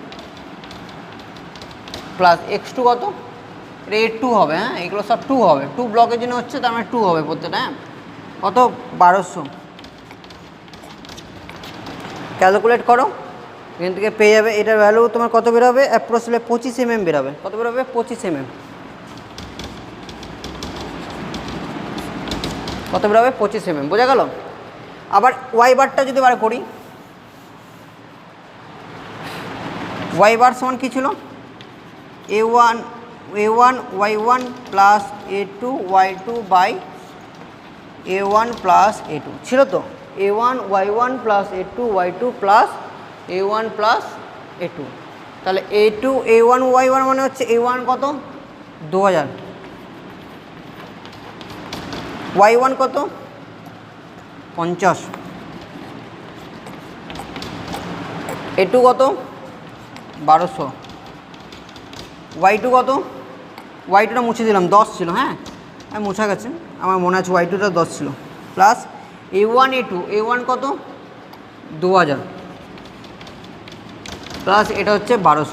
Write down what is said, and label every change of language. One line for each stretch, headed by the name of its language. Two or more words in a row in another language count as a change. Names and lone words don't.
Bangla: প্লাস x2 কত, এটা a2 হবে, হ্যাঁ এগুলো সব 2 হবে, 2 ব্লকের জন্য হচ্ছে, তার মানে 2 হবে প্রত্যেকটা, হ্যাঁ কত 1200, ক্যালকুলেট করো, এখান থেকে পেয়ে যাবে, এটার ভ্যালু তোমার কত বেরোবে, অ্যাপ্রক্সিমেটলি 25 mm বেরোবে, কত বেরোবে 25 mm, কত বেরোবে 25 mm, বোঝা গেল। আবার
English: y bar
Bangla: যদি বার করি,
English: y bar
Bangla: সমান কী ছিল,
English: a1 y1 plus a2 y2 by a1 plus a2
Bangla: ছিল তো,
English: a1 y1 plus a2 y2 plus a1 plus a2.
Bangla: তাহলে a2 a1 y1 মানে হচ্ছে a1 কত 2000, y1 কত 50, a2 কত 1200, y2 কত, y2টা মুছে দিলাম 10 ছিল, হ্যাঁ আমি মুছা গেছে, আমার মনে আছে y2টা 10 ছিল, প্লাস a1 কত 2000 প্লাস এটা হচ্ছে 1200।